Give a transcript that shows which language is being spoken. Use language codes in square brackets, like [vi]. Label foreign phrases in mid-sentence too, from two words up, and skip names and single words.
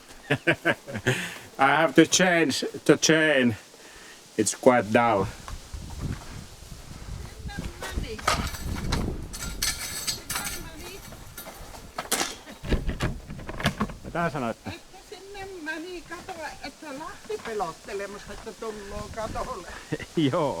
[en] I have to change the chain. It's quite dull. [fi] Mitä sanoitte? Että sinne meni katoa, että lähti pelottelemassa, että tulloo katolle. Joo.